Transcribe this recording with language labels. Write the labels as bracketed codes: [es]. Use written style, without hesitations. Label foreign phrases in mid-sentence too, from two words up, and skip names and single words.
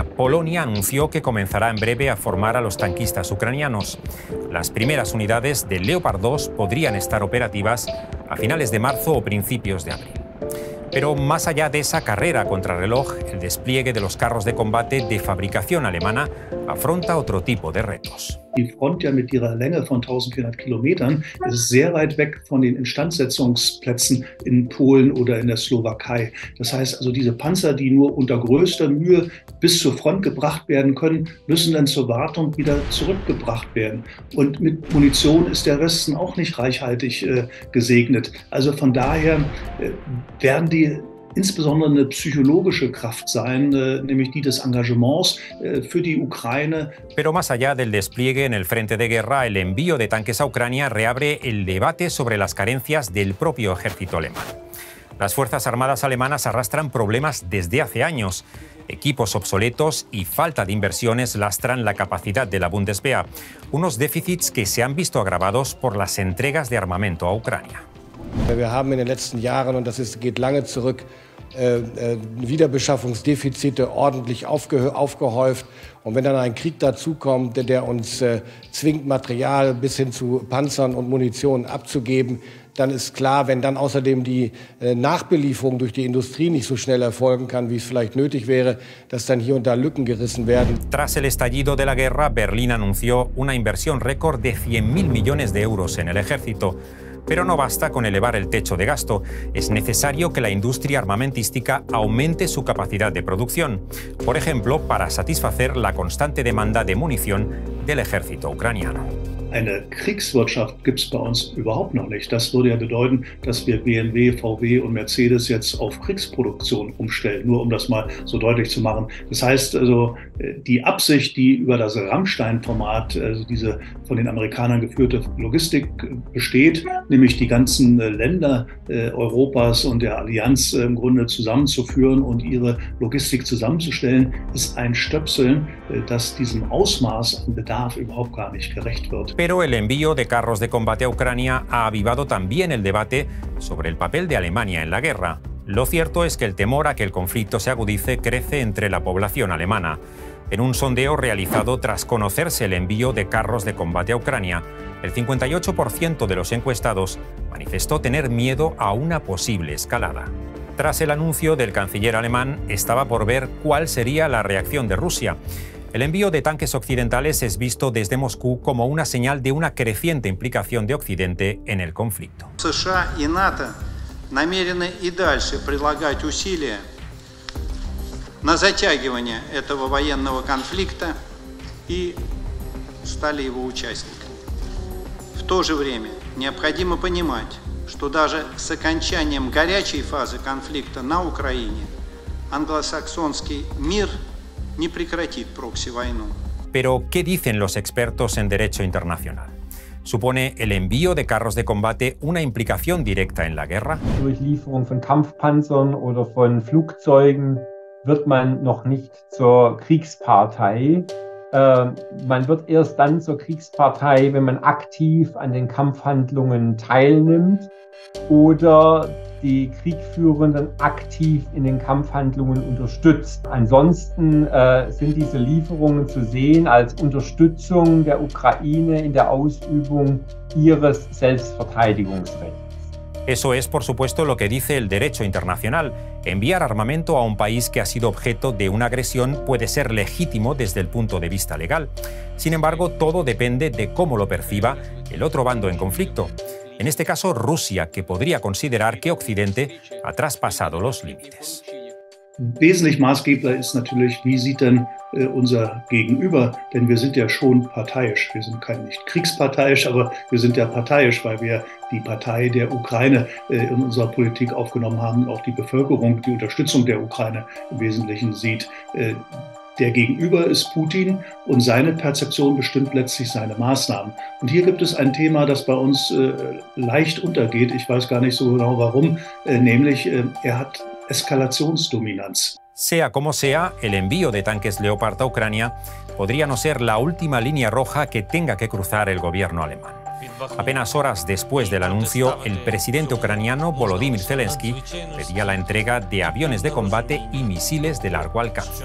[es] Polonia anunció que comenzará en breve a formar a los tanquistas ucranianos. Las primeras unidades de Leopard 2 podrían estar operativas a finales de marzo o principios de abril. Pero más allá de esa carrera contrarreloj, el despliegue de los carros de combate de fabricación alemana afronta otro tipo de retos. [de] Die Front ja mit ihrer Länge von 1400 Kilometern ist sehr weit weg von den Instandsetzungsplätzen in Polen oder in der Slowakei. Das heißt also, diese Panzer, die nur unter größter Mühe bis zur Front gebracht werden können, müssen dann zur Wartung wieder zurückgebracht werden. Und mit Munition ist der Westen auch nicht reichhaltig gesegnet. Also von daher werden die insbesondere eine psychologische Kraft sein, nämlich die des Engagements für die Ukraine. [es] Pero más allá del despliegue en el frente de guerra, el envío de tanques a Ucrania reabre el debate sobre las carencias del propio ejército alemán. Las Fuerzas Armadas alemanas arrastran problemas desde hace años. Equipos obsoletos y falta de inversiones lastran la capacidad de la Bundeswehr, unos déficits que se han visto agravados por las entregas de armamento a Ucrania. [de] Wir haben in den letzten Jahren, und das geht lange zurück, Wiederbeschaffungsdefizite ordentlich aufgehäuft. Und wenn dann ein Krieg dazukommt, der uns zwingt, Material bis hin zu Panzern und Munition abzugeben, dann ist klar, wenn dann außerdem die Nachbelieferung durch die Industrie nicht so schnell erfolgen kann, wie es vielleicht nötig wäre, dass dann hier und da Lücken gerissen werden. [es] Tras el estallido de la guerra, Berlín anunció una inversión récord de 100.000 millones de euros en el ejército. Pero no basta con elevar el techo de gasto. Es necesario que la industria armamentística aumente su capacidad de producción. Por ejemplo, para satisfacer la constante demanda de munición del ejército ucraniano. [de] Eine Kriegswirtschaft gibt es bei uns überhaupt noch nicht. Das würde ja bedeuten, dass wir BMW, VW und Mercedes jetzt auf Kriegsproduktion umstellen, nur um das mal so deutlich zu machen. Das heißt also, die Absicht, die über das Rammstein-Format, also diese von den Amerikanern geführte Logistik besteht, nämlich die ganzen Länder Europas und der Allianz im Grunde zusammenzuführen und ihre Logistik zusammenzustellen, ist ein Stöpseln, das diesem Ausmaß an Bedarf überhaupt gar nicht gerecht wird. [es] Pero el envío de carros de combate a Ucrania ha avivado también el debate sobre el papel de Alemania en la guerra. Lo cierto es que el temor a que el conflicto se agudice crece entre la población alemana. En un sondeo realizado tras conocerse el envío de carros de combate a Ucrania, el 58% de los encuestados manifestó tener miedo a una posible escalada. Tras el anuncio del canciller alemán, estaba por ver cuál sería la reacción de Rusia. El envío de tanques occidentales es visto desde Moscú como una señal de una creciente implicación de Occidente en el conflicto. [ru] США и НАТО намерены и дальше прилагать усилия на затягивание этого военного конфликта и стали его участниками. В то же время необходимо понимать, что даже с окончанием горячей фазы конфликта на Украине англосаксонский мир не прекратит прокси-войну. [es] Pero, ¿qué dicen los expertos en derecho internacional? ¿Supone el envío de carros de combate una implicación directa en la guerra? [de] Durch Lieferung von Kampfpanzern oder von Flugzeugen wird man noch nicht zur Kriegspartei. Man wird erst dann zur Kriegspartei, wenn man aktiv an den Kampfhandlungen teilnimmt oder die Kriegführenden aktiv in den Kampfhandlungen unterstützt. Ansonsten sind diese Lieferungen zu sehen als Unterstützung der Ukraine in der Ausübung ihres Selbstverteidigungsrechts. [es] Eso es, por supuesto, lo que dice el derecho internacional. Enviar armamento a un país que ha sido objeto de una agresión puede ser legítimo desde el punto de vista legal. Sin embargo, todo depende de cómo lo perciba el otro bando en conflicto. En este caso, Rusia, que podría considerar que Occidente ha traspasado los límites. [de] Wesentlich maßgebender ist natürlich, wie sieht denn unser Gegenüber, denn wir sind ja schon parteiisch. Wir sind nicht kriegsparteiisch, aber wir sind ja parteiisch, weil wir die Partei der Ukraine in unserer Politik aufgenommen haben und auch die Bevölkerung die Unterstützung der Ukraine im Wesentlichen sieht. Der Gegenüber ist Putin und seine Perzeption bestimmt letztlich seine Maßnahmen. Und hier gibt es ein Thema, das bei uns leicht untergeht. Ich weiß gar nicht so genau warum, nämlich er hat Eskalationsdominanz. [es] Sea como sea, el envío de tanques Leopard a Ucrania podría no ser la última línea roja que tenga que cruzar el gobierno alemán. Apenas horas después del anuncio, el presidente ucraniano Volodymyr Zelensky pedía la entrega de aviones de combate y misiles de largo alcance.